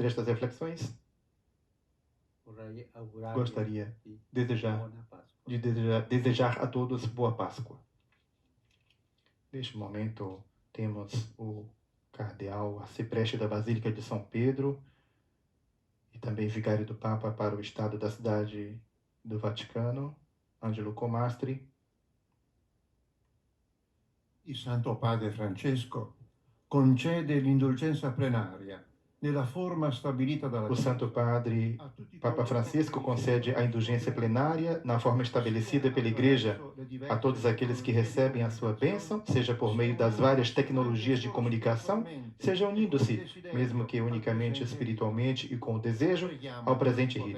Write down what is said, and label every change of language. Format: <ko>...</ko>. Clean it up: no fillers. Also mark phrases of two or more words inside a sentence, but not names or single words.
<pt>Estas reflexões gostaria de desejar a todos boa Páscoa. Neste momento temos o cardeal arcipreste da Basílica de São Pedro e também vigário do Papa para o Estado da Cidade do Vaticano, Angelo Comastri.</pt> <it>Il Santo Padre Francesco concede l'indulgenza plenaria nella forma stabilita dalla</it> <pt>O Santo Padre Papa Francisco concede a indulgência plenária na forma estabelecida pela Igreja a todos aqueles que recebem a sua bênção, seja por meio das várias tecnologias de comunicação, seja unindo-se, mesmo que unicamente espiritualmente e com o desejo, ao presente rito.</pt>